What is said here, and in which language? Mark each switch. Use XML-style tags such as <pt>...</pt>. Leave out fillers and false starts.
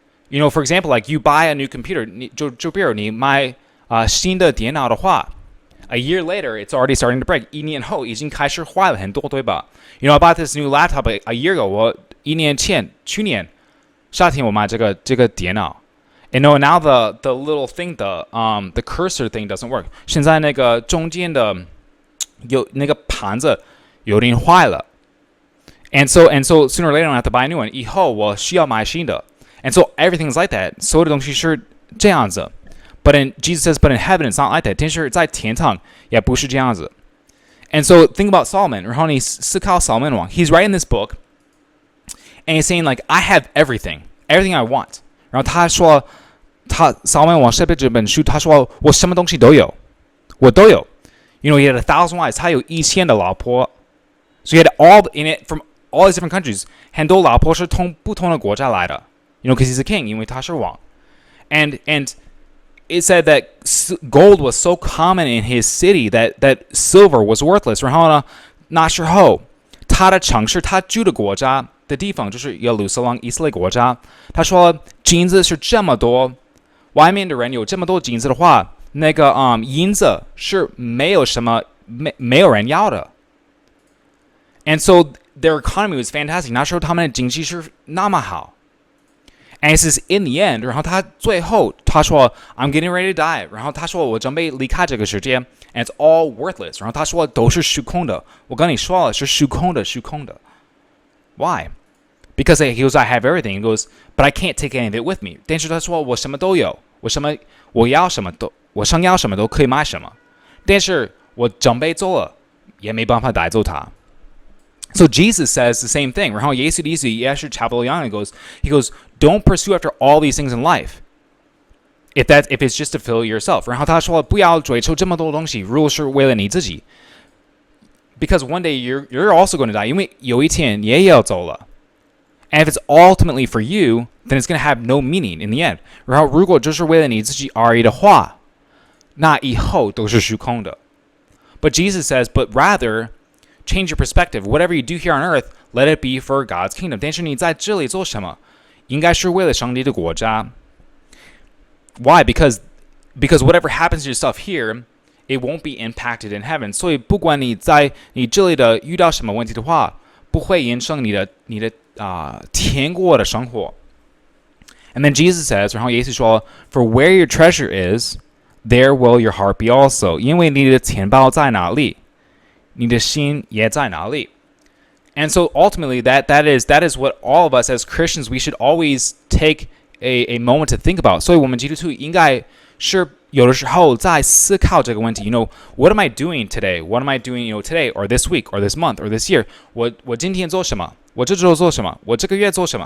<en>For example, like you buy a new computer,</en> <zh>就比如你买新的电脑的话，</zh> <en>a year later it's already starting to break.</en> <zh>一年后已经开始坏了很多，对吧？</zh> <en>I bought this new laptop a year ago.</en> <zh>我一年前，去年夏天我买这个电脑。</zh> <en>And now the little thing, the cursor thing doesn't work.</en> <zh>现在那个中间的有那个盘子有点坏了。</zh> <en>And so sooner or later I have to buy a new one.</en> <zh>以后我需要买新的。</zh> <en>And so everything's like that.</en> <zh>所有的东西是这样子。</zh> <en>Jesus says, but in heaven it's not like that.</en> <zh>但是在天堂也不是这样子。</zh> <en>And so think about Solomon.</en> <zh>然后你思考</zh> <en>Solomon 王 He's writing this book, and he's saying like, I have everything I want.</en> <zh>然后他说，Solomon 王写这本书，他说我什么东西都有，我都有。</zh> <en>he had 1,000 wives.</en> <zh>他有1000的老婆。</zh> <en>So he had all in it from all these different countries.</en> <zh>很多老婆是从不同的国家来的。</zh> <en>because he's a king,</en> <zh>因为他是王。</zh> <en>And it said that gold was so common in his city that silver was worthless.</en> <zh>然后呢，那时候他的城市，他住的国家的地方就是耶路撒冷以色列国家。他说金子是这么多，外面的人有这么多金子的话，那个银子是没有人要的。</zh> <en>And so their economy was fantastic.</en> <zh>那时候他们的经济是那么好。</zh> <en>And it says in the end,</en> <zh>然后他最后他说</zh> <en>I'm getting ready to die.</en> <zh>然后他说我准备离开这个世界</zh> <en>and it's all worthless.</en> <zh>然后他说都是虚空的。我跟你说了是虚空的。</zh> <en>Why? Because he goes, I have everything. He goes, but I can't take any of it with me.</en> <zh>但是他说我什么都有，我要什么都，我想要什么都可以买什么。但是我准备走了，也没办法带走它。</zh> <en>So Jesus says the same thing.</en> <zh>然后耶稣的意思也是差不多一样。</zh> <en>He goes, don't pursue after all these things in life. If it's just to fill yourself.</en> <zh>然后他说不要追求这么多东西，如果是为了你自己。</zh> <en>Because one day you're also going to die.</en> <zh>因为有一天你也要走了。</zh> <en>And if it's ultimately for you, then it's going to have no meaning in the end.</en> <zh>然后如果就是为了你自己而已的话，那以后都是虚空的。</zh> <en>But Jesus says, but rather change your perspective. Whatever you do here on earth, let it be for God's kingdom.</en> <zh>但是你在这里做什么，应该是为了上帝的国家。</zh> <en>Why? Because whatever happens to yourself here, it won't be impacted in heaven.</en> <zh>所以不管你在你这里的遇到什么问题的话，不会影响你的天国的生活。</zh> <en>And then Jesus says,</en> <zh>然后耶稣说</zh> <en>For where your treasure is, there will your heart be also.</en> <zh>因为你的钱包在哪里，你的心也在哪里。</zh> <en>And so ultimately, that is what all of us as Christians, we should always take a moment to think about.</en> <zh>所以我们基督徒应该是有的时候在思考这个问题。</zh> <en>What am I doing today? What am I doing, today or this week or this month or this year?</en> <zh>我今天做什么？我这周做什么？我这个月做什么？</zh>